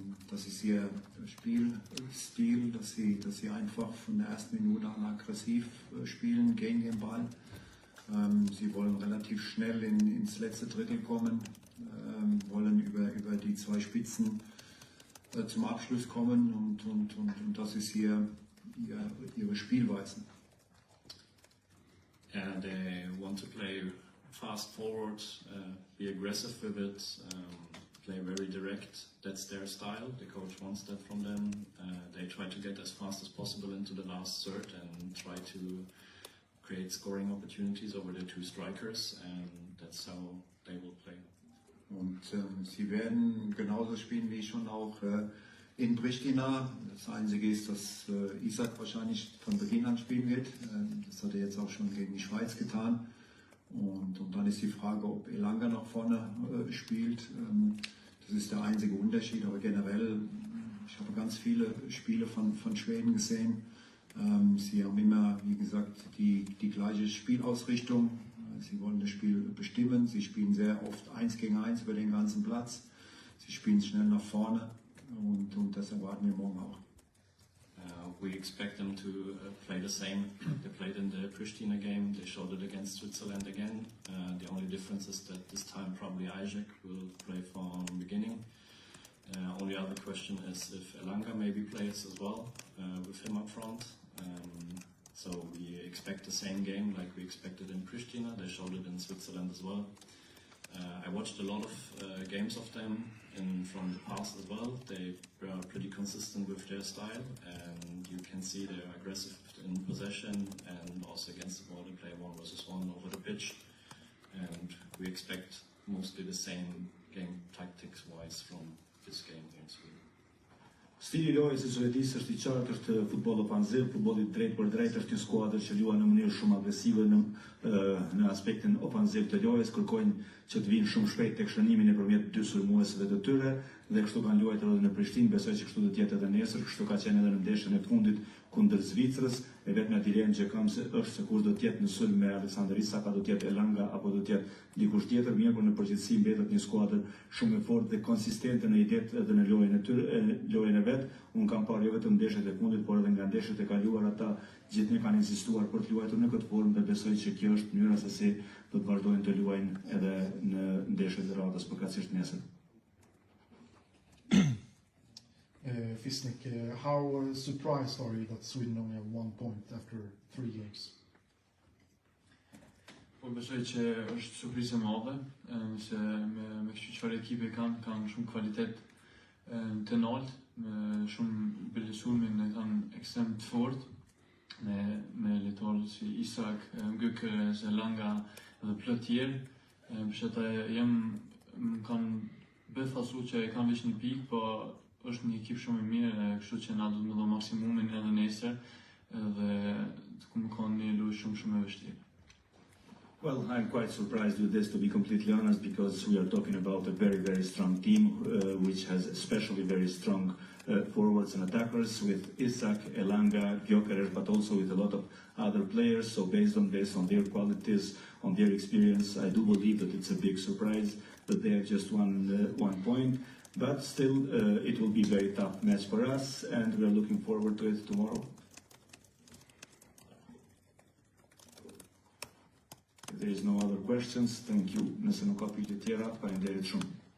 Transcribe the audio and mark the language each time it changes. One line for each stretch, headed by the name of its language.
German: Das ist ihr Spielstil, dass sie einfach von der ersten Minute an aggressiv spielen gegen den Ball. Sie wollen relativ schnell ins letzte Drittel kommen, wollen über die 2 Spitzen zum Abschluss kommen und das ist ihre Spielweise.
English: Yeah, they want to play fast forward, be aggressive with it, play very direct. That's their style. The coach wants that from them. They try to get as fast as possible into the last third and try to create scoring opportunities over the 2 strikers, and that's how they will play.
German: Und sie werden genauso spielen wie schon auch in Pristina. Das Einzige ist, dass Isak wahrscheinlich von Beginn an spielen wird. Das hat er jetzt auch schon gegen die Schweiz getan. Und dann ist die Frage, ob Elanga nach vorne spielt. Das ist der einzige Unterschied. Aber generell, ich habe ganz viele Spiele von Schweden gesehen. Sie haben immer, wie gesagt, die gleiche Spielausrichtung. Sie wollen das Spiel bestimmen. Sie spielen sehr oft 1 gegen 1 über den ganzen Platz. Sie spielen schnell nach vorne. Und das erwarten wir morgen auch.
English: we expect them to play the same. They played in the Pristina game, they showed it against Switzerland again. The only difference is that this time probably Isaac will play from the beginning. Only other question is if Elanga maybe plays as well with him up front. So we expect the same game like we expected in Pristina. They showed it in Switzerland as well. I watched a lot of games of them from the past as well. They were pretty consistent with their style, and you can see they're aggressive in possession and also against the ball they play 1 versus 1 over the pitch. And we expect mostly the same game tactics-wise from this game here in Sweden.
Albanian: Stili i lojës së Suedisë është I qartë, është futboll ofanziv, futbolli drejt për drejt, është një skuadër që luan në mënyrë shumë agresive në aspektin ofanziv të lojës, kërkojnë që të vinë shumë shpejt tek shënimi nëpërmjet 2 sulmuesve të tyre dhe kështu kanë luajtur edhe në Prishtinë, besoj që kështu do të jetë edhe nesër, kështu ka qenë edhe në ndeshjen e fundit kundër Zvicrës, e vetmja dilemë që kam është se kush do të jetë në sulm me Aleksandar Isak, do të jetë Elanga apo do të jetë dikush tjetër, mirë, por në përgjithësi mbetet një skuadër shumë e fortë dhe konsistente në idetë edhe në lojën e vet. Unë kam parë jo vetëm ndeshjet e fundit, por edhe nga ndeshjet e kaluara ata gjithnjë kanë insistuar për të luajtur në këtë formë dhe besoj që kjo është mënyra se si do të vazhdojnë të luajnë edhe në ndeshjet e radhës përkatësisht nesër.
English: Fisnik, how surprised are you that Sweden only have 1 point after 3 games?
Albanian: Po besoj që është surprizë e madhe, se me kështu çfarë ekipe kanë shumë kvalitet të lartë, me shumë belisumin e kanë ekstrem të fortë me lojtarë si Isak, Gyökeres, Elanga dhe plot tjerë. Që ata më kanë befasu që e kanë veç një pikë, po është një ekip shumë e mirë, kështu që na do të më dha maksimumin edhe nesër dhe të më kanë një lojë shumë e vështirë.
English: Well, I'm quite surprised with this, to be completely honest, because we are talking about a very, very strong team, which has especially very strong forwards and attackers with Isak, Elanga, Gyökeres, but also with a lot of other players. So based on this, on their qualities, on their experience, I do believe that it's a big surprise that they have just won 1 point. But still, it will be a very tough match for us, and we are looking forward to it tomorrow. If there is no other questions, thank you.
Albanian: Nëse nuk ka pyetje tjera, faleminderit shumë.